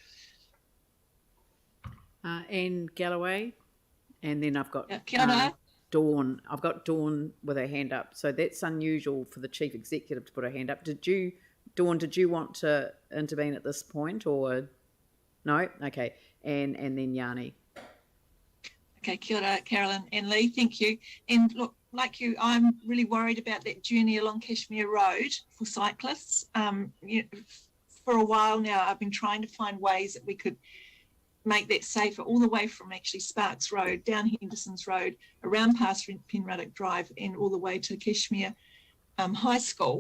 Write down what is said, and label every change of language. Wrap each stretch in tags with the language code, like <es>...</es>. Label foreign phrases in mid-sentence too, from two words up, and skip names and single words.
<en>Anne Galloway, and then I've got Dawn. I've got Dawn with her hand up. So that's unusual for the chief executive to put her hand up. Dawn, did you want to intervene at this point, or no? Okay, and then Yanni.</en> <mi>Okay, kia ora,</mi> <en>Carolyn and Lee, thank you. And look, like you, I'm really worried about that journey along Cashmere Road for cyclists. For a while now, I've been trying to find ways that we could make that safer, all the way from actually Sparks Road, down Henderson's Road, around past Penruddock Drive, and all the way to Cashmere High School.</en>